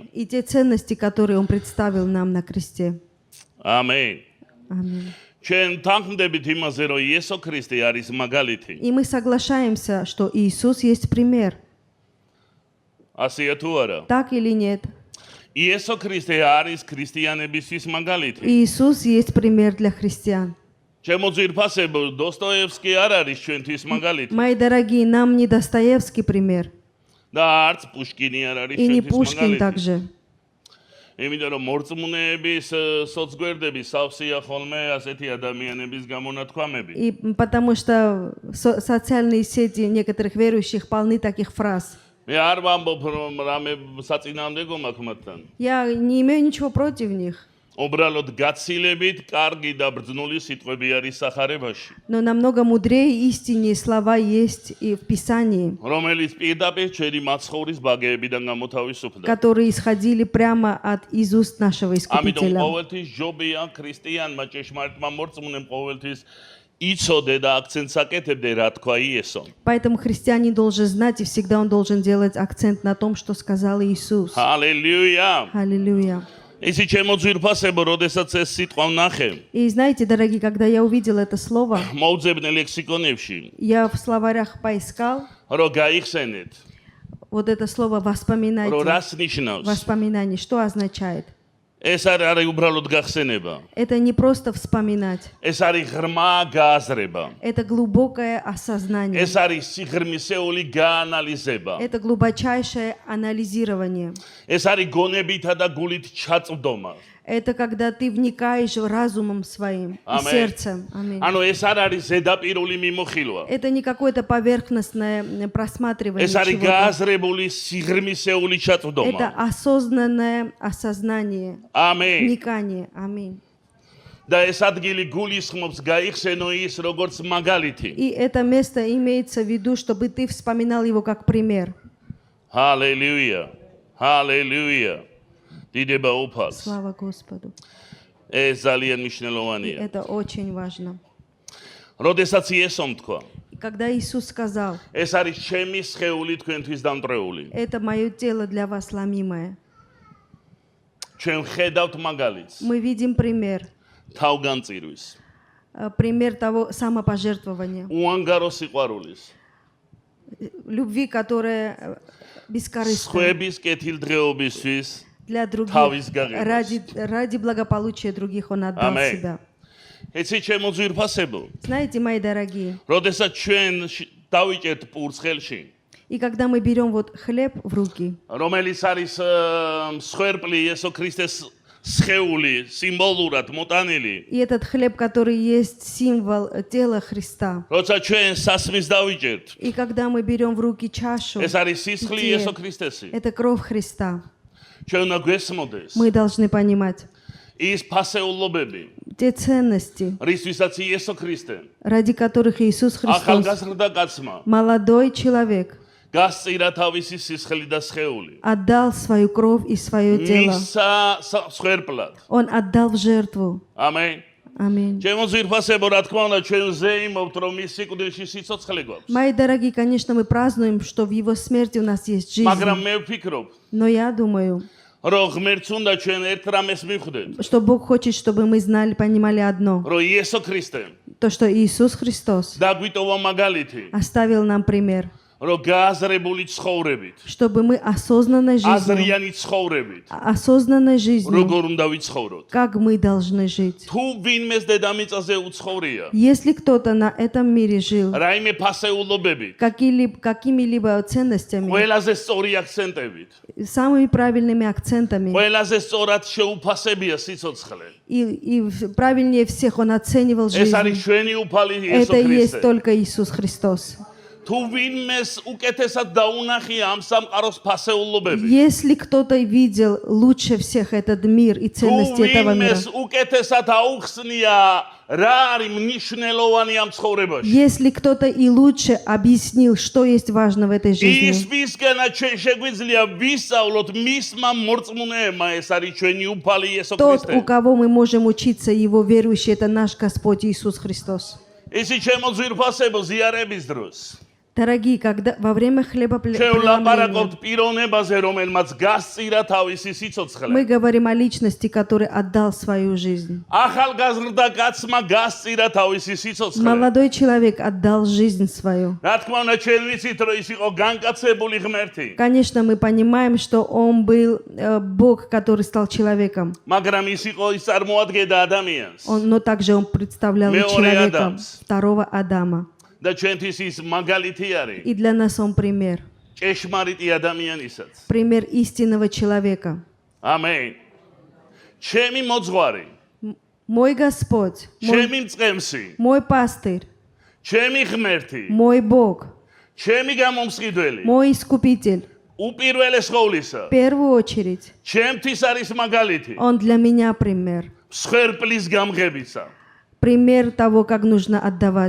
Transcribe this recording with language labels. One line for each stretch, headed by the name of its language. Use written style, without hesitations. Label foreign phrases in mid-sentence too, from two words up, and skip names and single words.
Russian: И те ценности, которые Он представил нам на кресте.
Georgian: ამენ.
Russian: Аминь.
Georgian: ჩვენ თანხმდებით იმაზე, რომ იესო ქრისტე არის მაგალითი.
Russian: И мы соглашаемся, что Иисус есть пример.
Georgian: ასეა თუ არა?
Russian: Так или нет?
Georgian: იესო ქრისტე არის ქრისტიანებისთვის მაგალითი.
Russian: Иисус есть пример для христиан.
Georgian: ჩემო ძვირფასებო, დოსტოევსკი არ არის ჩვენთვის მაგალითი.
Russian: Мои дорогие, нам не Достоевский пример.
Georgian: და არც პუშკინი არ არის
Russian: И не
Georgian: ჩვენთვის
Russian: Пушкин
Georgian: მაგალითი.
Russian: также.
Georgian: იმიტომ რომ მორწმუნეების სოцგვერდები სავსეა ხოლმე ასეთი ადამიანების გამონათქვამები.
Russian: И потому что социальные сети некоторых верующих полны таких фраз.
Georgian: მე არ ვამბობ რომ რამე საწინააღმდეგო მაქვს მათთან.
Russian: Я не имею ничего против них.
Georgian: უბრალოდ გაცილებით კარგი და ბრძნული სიტყვები არის სახარებაში,
Russian: Но намного мудрее и истиннее слова есть и в Писании,
Georgian: რომელიც პირდაპირ ჩვენი მაცხოვრის ბაგეებიდან გამოთავისუფლდა.
Russian: которые исходили прямо из уст нашего
Georgian: ამიტომ
Russian: Искупителя.
Georgian: ყოველთვის ჯობია ქრისტიანმა ჭეშმარიტმა მორწმუნემ ყოველთვის იცოდე და აქცენტს აკეთებდე რა თქვა იესო.
Russian: Поэтому христианин должен знать, и всегда он должен делать акцент на том, что сказал Иисус.
Georgian: ჰალელუია.
Russian: Аллилуйя.
Georgian: ისი ჩემო ძვირფასებო, როდესაც ეს სიტყვა ვნახე,
Russian: И знаете, дорогие, когда я увидел это слово,
Georgian: მოუძებნე ლექსიკონებში,
Russian: я в словарях поискал
Georgian: რომ გაიხსენეთ,
Russian: вот это слово
Georgian: რომ
Russian: «воспоминайте».
Georgian: რას ნიშნავს.
Russian: Воспоминание, что означает?
Georgian: ეს არის უბრალოდ გახსენება.
Russian: Это не просто вспоминать,
Georgian: ეს არის ღრმა გააზრება.
Russian: это глубокое осознание,
Georgian: ეს არის სიღრმისეული გაანალიზება.
Russian: это глубочайшее анализирование.
Georgian: ეს არის გონებითა და გულით ჩაწვდომა.
Russian: Это когда ты вникаешь разумом своим и Аминь. сердцем. Аминь.
Georgian: ანუ ეს არ არის ზედაპირული მიმოხილვა.
Russian: Это не какое-то поверхностное просматривание
Georgian: ეს არის
Russian: чего-то.
Georgian: გააზრებული სიღრმისეული
Russian: Это
Georgian: ჩაწვდომა.
Russian: осознанное осознание,
Georgian: ამენ.
Russian: вникание. Аминь.
Georgian: და ეს ადგილი გულისხმობს გაიხსენო ის როგორც მაგალითი.
Russian: И это место имеется в виду, чтобы ты вспоминал его как пример.
Georgian: ჰალელუია. ჰალელუია. დიდება უფალს.
Russian: Слава Господу.
Georgian: ეს ძალიან
Russian: И
Georgian: მნიშვნელოვანია.
Russian: это очень важно.
Georgian: როდესაც იესომ თქვა,
Russian: И когда Иисус сказал,
Georgian: ეს არის ჩემი სხეული თქვენთვის დამტრეული.
Russian: это мое тело для вас ломимое,
Georgian: ჩვენ ხედავთ მაგალითს
Russian: мы видим пример.
Georgian: თავგანწირვის,
Russian: Пример того самопожертвования,
Georgian: უანგარო სიყვარულის,
Russian: любви, которая бескорыстная
Georgian: სხვების კეთილდღეობისთვის
Russian: для других,
Georgian: თავის გაღებას.
Russian: ради благополучия других Он отдал Аминь. себя.
Georgian: ეცი ჩემო ძვირფასებო,
Russian: Знаете, мои дорогие,
Georgian: როდესაც ჩვენ დავიჭერთ პურს ხელში,
Russian: и когда мы берем вот хлеб в руки,
Georgian: რომელიც არის მსხვერპლი იესო ქრისტეს სხეული, სიმბოლურად მოტანილი,
Russian: и этот хлеб, который есть символ тела Христа,
Georgian: როცა ჩვენ სასმის დავიჭერთ,
Russian: и когда мы берем в руки чашу,
Georgian: ეს არის სისხლი
Russian: где
Georgian: იესო ქრისტესი.
Russian: это кровь Христа,
Georgian: ჩვენ უნდა გვესმოდეს
Russian: мы должны понимать
Georgian: ის ფასეულობები,
Russian: те ценности,
Georgian: რისთვისაც იესო ქრისტე,
Russian: ради которых Иисус Христос,
Georgian: ახალგაზრდა კაცმა,
Russian: молодой человек,
Georgian: გასწირა თავისი სისხლი და სხეული.
Russian: отдал свою кровь и свое тело.
Georgian: მისა მსხვერპლად.
Russian: Он отдал в жертву.
Georgian: ამენ.
Russian: Аминь.
Georgian: ჩემო ძვირფასებო, რა თქმა უნდა, ჩვენ ზეიმობთ, რომ მის სიკვდილში სიცოცხლე გვაქვს.
Russian: Мои дорогие, конечно, мы празднуем, что в Его смерти у нас есть жизнь.
Georgian: მაგრამ მე ვფიქრობ,
Russian: Но я думаю,
Georgian: რომ ღმერთს უნდა ჩვენ ერთ რამეს მივხვდეთ,
Russian: что Бог хочет, чтобы мы знали, понимали одно.
Georgian: რომ იესო ქრისტე
Russian: То, что Иисус Христос
Georgian: დაგვიტოვა მაგალითი,
Russian: оставил нам пример.
Georgian: რომ გააზრებული ცხოვრებით,
Russian: Чтобы мы осознанной жизнью,
Georgian: აზრიანი ცხოვრებით,
Russian: осознанной жизнью,
Georgian: როგორ უნდა ვიცხოვროთ.
Russian: как мы должны жить.
Georgian: თუ ვინმეს დედამიწაზე უცხოვრია,
Russian: Если кто-то на этом мире жил
Georgian: რაიმე ფასეულობებით,
Russian: какими-либо ценностями,
Georgian: ყველაზე სწორი აქცენტებით,
Russian: самыми правильными акцентами,
Georgian: ყველაზე სწორად შეუფასებია სიცოცხლე.
Russian: и правильнее всех он оценивал
Georgian: ეს არის
Russian: жизнь.
Georgian: ჩვენი უფალი იესო
Russian: Это и есть
Georgian: ქრისტე.
Russian: только Иисус Христос.
Georgian: თუ ვინმეს უკეთესად დაუნახია ამ სამყაროს ფასეულობები,
Russian: Если кто-то видел лучше всех этот мир и
Georgian: თუ
Russian: ценности этого мира,
Georgian: ვინმეს უკეთესად აუხსნია რა არის მნიშვნელოვანი ამ ცხოვრებაში.
Russian: Если кто-то и лучше объяснил, что есть важно в этой
Georgian: ის
Russian: жизни,
Georgian: ვისგანაც ჩვენ შეგვიძლია ვისწავლოთ მისმა მორწმუნეებმა, ეს არის ჩვენი უფალი იესო
Russian: тот,
Georgian: ქრისტე.
Russian: у кого мы можем учиться, его верующий, это наш Господь Иисус Христос.
Georgian: ისი ჩემო ძვირფასებო ზიარების დროს
Russian: Дорогие, когда во время
Georgian: ჩვენ
Russian: хлебопреломления
Georgian: ვლაპარაკობთ პიროვნებაზე, რომელმაც გასწირა თავისი
Russian: мы
Georgian: სიცოცხლე.
Russian: говорим о личности, который отдал свою жизнь.
Georgian: ახალგაზრდა კაცმა გასწირა თავისი სიცოცხლე.
Russian: Молодой человек отдал жизнь свою.
Georgian: რა თქმა უნდა, ჩვენ ვიცით, რომ ის იყო განკაცებული ღმერთი,
Russian: Конечно, мы понимаем, что он был Бог, который стал человеком.
Georgian: მაგრამ ის იყო ის წარმოადგენდა ადამიანს.
Russian: Но также он представлял и
Georgian: Меорე
Russian: человека,
Georgian: Адамс.
Russian: второго Адама.
Georgian: და ჩვენთვის ის მაგალითი არის
Russian: И для нас он пример.
Georgian: ჭეშმარიტი ადამიანისაც.
Russian: Пример истинного человека.
Georgian: ამენ. ჩემი მოძღვარი,
Russian: Мой Господь,
Georgian: ჩემი მწყემსი,
Russian: мой пастырь,
Georgian: ჩემი ღმერთი,
Russian: мой Бог,
Georgian: ჩემი გამომსყიდველი,
Russian: мой Искупитель.
Georgian: უპირველეს ყოვლისა,
Russian: В первую очередь,
Georgian: ჩემთვის არის მაგალითი
Russian: он для меня пример.
Georgian: მსხვერპლის გამღებისა.
Russian: Пример того, как нужно отдавать